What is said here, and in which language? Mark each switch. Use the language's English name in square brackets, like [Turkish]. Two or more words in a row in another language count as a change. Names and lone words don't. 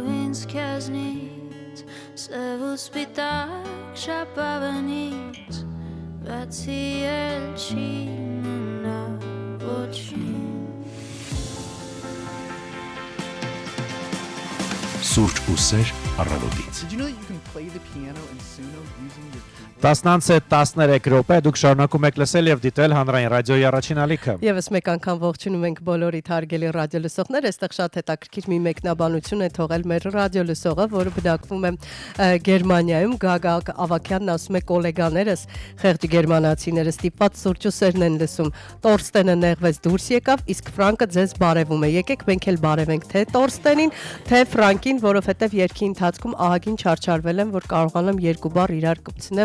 [Armenian] ինձ քեզնից Սև ու սպիտակ շապավանից Բացի էլ չի մնա ոչինչ Սուրճ ու սեր առավոտից։ [English] Did you know that you can play the piano and Suno using your keyboard? [Armenian] 10:13 րոպե դուք շարունակում եք լսել եւ դիտել հանրային ռադիոյի առաջին ալիքը։ Եվս մեկ անգամ ողջունում ենք բոլորիդ հարգելի ռադիո լսողներ, այստեղ շատ հետաքրքիր մի մեկնաբանություն է թողել մեր ռադիո լսողը, որը բնակվում է Գերմանիայում, Գագա Ավակյանն ասում է գոլեգաներս, խեղճ գերմանացիները ստիպված սուրճ ու սերն են լսում։ Տորստենը նեղվեց դուրս եկավ, իսկ Ֆրանկը ձեզ բարևում է։ Եկեք մենք էլ բարևենք թե Տորստենին, թե Ֆրանկին, որովհետեւ երկի ընթացքում ահագին չարչարվել եմ, որ կարողանամ երկու բառ իրար կպցնեմ։